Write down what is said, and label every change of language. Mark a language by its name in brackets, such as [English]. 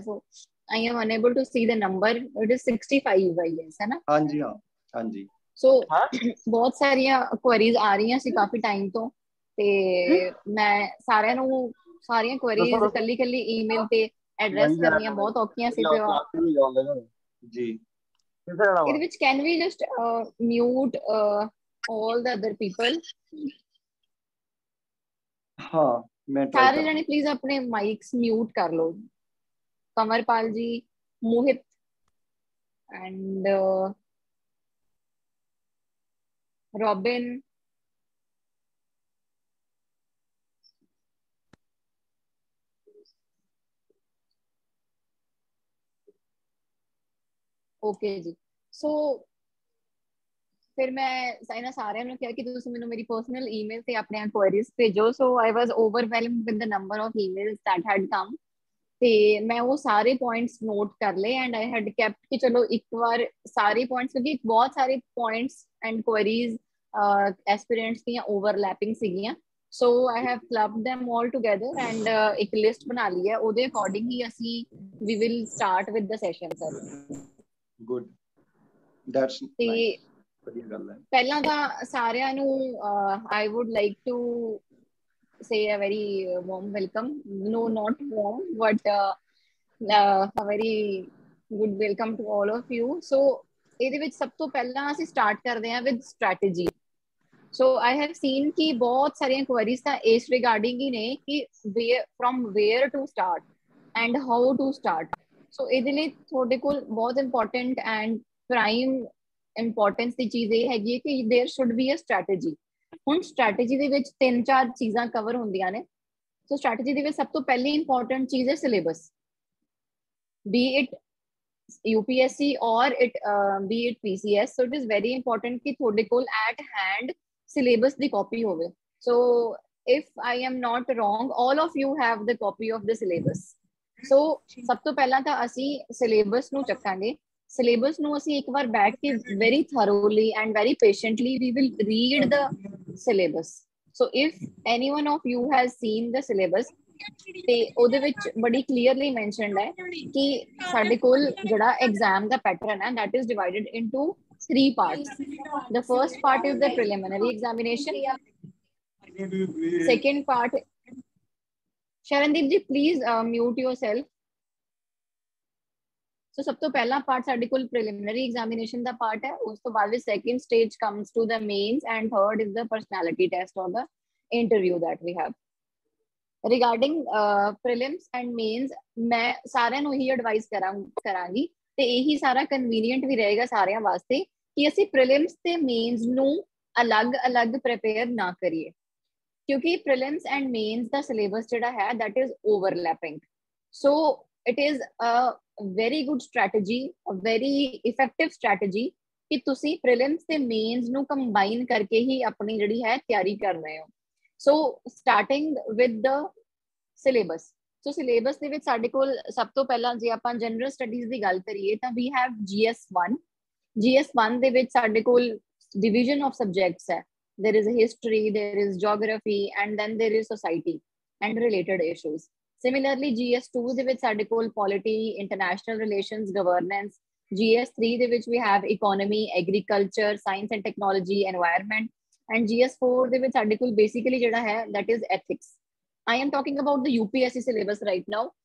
[English] so I am unable to see the number. It is 65 I guess, [Hindi] है ना? [Punjabi] ਹਾਂਜੀ। so ਬਹੁਤ ਸਾਰੀਆਂ ਕੁਐਰੀਜ਼ ਆ ਰਹੀਆਂ ਸੀ ਕਾਫੀ ਟਾਈਮ ਤੋਂ ਤੇ ਮੈਂ ਸਾਰੀਆਂ ਕੁਐਰੀਜ਼ ਕੱਲੀ ਈਮੇਲ ਤੇ ਐਡਰੈਸ ਕਰਨੀਆਂ ਬਹੁਤ ਔਖੀਆਂ ਸੀ ਤੇ ਜੀ ਇਹਦੇ ਵਿੱਚ [English] can we just mute all the other people? [Punjabi] ਹਾਂ ਮੈਂ ਸਾਰੇ ਜਣੇ ਪਲੀਜ਼ ਆਪਣੇ ਮਾਈਕਸ ਮਿਊਟ ਕਰ ਲਓ। ਕਮਰਪਾਲ ਜੀ, ਮੋਹਿਤ ਐਂਡ ਰੋਬਿਨ, ਓਕੇ ਜੀ। ਸੋ ਫਿਰ ਮੈਂ ਇਹਨਾਂ ਸਾਰਿਆਂ ਨੂੰ ਕਿਹਾ ਕਿ ਤੁਸੀਂ ਮੈਨੂੰ ਮੇਰੀ ਪਰਸਨਲ ਈਮੇਲ ਤੇ ਆਪਣੇ ਕੁਐਰੀਜ਼ ਭੇਜੋ। [English] so I was overwhelmed with the number of emails that had come [Punjabi] ਤੇ ਮੈਂ ਉਹ ਸਾਰੇ ਪੁਆਇੰਟਸ ਨੋਟ ਕਰ ਲਏ [English] and I had kept [Punjabi] ਕਿ ਚਲੋ ਇੱਕ ਵਾਰ ਸਾਰੇ ਪੁਆਇੰਟਸ, ਕਿਉਂਕਿ ਬਹੁਤ ਸਾਰੇ ਪੁਆਇੰਟਸ ਐਂਡ ਕੁਐਰੀਜ਼ ਐਸਪੀਰੈਂਟਸ ਦੀਆਂ ਓਵਰਲੈਪਿੰਗ ਸੀਗੀਆਂ। [English] so I have clubbed them all together and [Punjabi] ਇੱਕ ਲਿਸਟ ਬਣਾ ਲਈ ਹੈ। ਉਹਦੇ ਅਕੋਰਡਿੰਗ ਹੀ ਅਸੀਂ [English] we will start with the session sir. Good, that's nice. [Punjabi] ਪਹਿਲਾਂ ਤਾਂ ਸਾਰਿਆਂ ਨੂੰ [English] I would like to say a very warm welcome. No, not warm, but a very good welcome to all of you. [Punjabi] So ਇਹਦੇ ਵਿੱਚ ਸਭ ਤੋਂ ਪਹਿਲਾਂ ਅਸੀਂ ਸਟਾਰਟ ਕਰਦੇ ਹਾਂ [English] with strategy. So I have seen [Punjabi] ਕਿ ਬਹੁਤ ਸਾਰੀਆਂ ਕੁਐਰੀਜ਼ ਤਾਂ ਇਸ ਰਿਗਾਰਡਿੰਗ ਹੀ ਨੇ ਕਿ [English] from where to start and how to start. [Punjabi] So ਇਹਦੇ ਲਈ ਤੁਹਾਡੇ ਕੋਲ ਬਹੁਤ [English] important and prime [Punjabi] ਇੰਪੋਰਟੈਂਸ ਦੀ ਚੀਜ਼ ਇਹ ਹੈਗੀ ਹੈ ਕਿ [English] There should be a strategy. [Punjabi] ਹੁਣ ਸਟ੍ਰੈਟੇਜੀ ਦੇ ਵਿੱਚ 3-4 ਚੀਜ਼ਾਂ ਕਵਰ ਹੁੰਦੀਆਂ ਨੇ। ਸੋ ਸਟ੍ਰੈਟੇਜੀ ਦੇ ਵਿੱਚ ਸਭ ਤੋਂ ਪਹਿਲੀ ਇੰਪੋਰਟੈਂਟ ਚੀਜ਼ ਹੈ syllabus, [English] be it UPSC or be it PCS. So it is very important [Punjabi] ਕਿ ਤੁਹਾਡੇ ਕੋਲ [English] at hand [Punjabi] syllabus ਦੀ copy ਹੋਵੇ। [English] So if I am not wrong, all of you have the copy of the syllabus. [Punjabi] So ਸਭ ਤੋਂ ਪਹਿਲਾਂ ਤਾਂ ਅਸੀਂ syllabus ਨੂੰ ਚੱਕਾਂਗੇ। ਸਿਲੇਬਸ ਨੂੰ ਅਸੀਂ ਇੱਕ ਵਾਰ ਬੈਠ ਕੇ [English] very thoroughly and very patiently we will read the syllabus. So if any one of you has seen the syllabus, [Punjabi] ਤੇ ਉਹਦੇ ਵਿੱਚ ਬੜੀ ਕਲੀਅਰਲੀ ਮੈਂਸ਼ਨਡ ਹੈ ਕਿ ਸਾਡੇ ਕੋਲ ਜਿਹੜਾ ਐਗਜ਼ਾਮ ਦਾ ਪੈਟਰਨ ਹੈ [English] that is divided into 3 parts. The first part is the preliminary examination. Second part, Sharandeep ji, please mute yourself. [Punjabi] So ਸਭ ਤੋਂ ਪਹਿਲਾ ਪਾਰਟ ਸਾਡੇ ਕੋਲ ਪ੍ਰੀਲਿਮਿਨਰੀ ਐਗਜ਼ਾਮੀਨੇਸ਼ਨ ਦਾ ਪਾਰਟ ਹੈ, ਉਸ ਤੋਂ ਬਾਅਦ ਵਿੱਚ [English] Second stage comes to the mains and third is the personality test or the interview that we have. Regarding prelims and mains, [Punjabi] ਮੈਂ ਸਾਰਿਆਂ ਨੂੰ ਇਹੀ ਐਡਵਾਈਸ ਕਰਾਂਗੀ ਤੇ ਇਹੀ ਸਾਰਾ ਕਨਵੀਨੀਅੰਟ ਵੀ ਰਹੇਗਾ ਸਾਰਿਆਂ ਵਾਸਤੇ ਕਿ ਅਸੀਂ ਪ੍ਰੀਲਿਮਸ ਤੇ ਮੇਨਸ ਨੂੰ ਅਲੱਗ-ਅਲੱਗ ਪ੍ਰਿਪੇਅਰ ਨਾ ਕਰੀਏ, ਕਿਉਂਕਿ prelims and mains ਦਾ syllabus ਜਿਹੜਾ ਹੈ [English] that is overlapping. So it is a very good strategy, a very effective strategy [Punjabi] ਕਿ ਤੁਸੀਂ ਪ੍ਰੀਲਿਮਸ ਤੇ ਮੇਨਸ ਨੂੰ ਕੰਬਾਈਨ ਕਰਕੇ ਹੀ ਆਪਣੀ ਜਿਹੜੀ ਹੈ ਤਿਆਰੀ ਕਰ ਰਹੇ ਹੋ. [English] So starting with the syllabus. [Punjabi] So syllabus ਦੇ ਵਿੱਚ ਸਾਡੇ ਕੋਲ ਸਭ ਤੋਂ ਪਹਿਲਾਂ ਜੇ ਆਪਾਂ ਜਨਰਲ ਸਟੱਡੀਜ਼ ਦੀ ਗੱਲ ਕਰੀਏ ਤਾਂ [English] we have GS1. [Punjabi] GS1 ਦੇ ਵਿੱਚ ਸਾਡੇ ਕੋਲ [English] division of subjects [Punjabi] ਹੈ. [English] There is history, there is geography, and then there is society and related issues. Similarly, GS2 [Punjabi] ਦੇ ਵਿੱਚ ਸਾਡੇ ਕੋਲ [English] polity, international relations, governance. GS3 [Punjabi] ਦੇ ਵਿੱਚ [English] we have economy, agriculture, science and technology, environment. And GS4 [Punjabi] ਦੇ ਵਿੱਚ ਸਾਡੇ ਕੋਲ [English] basically [Punjabi] ਜਿਹੜਾ ਹੈ [English] that is ethics. I am talking about the UPSC syllabus right now.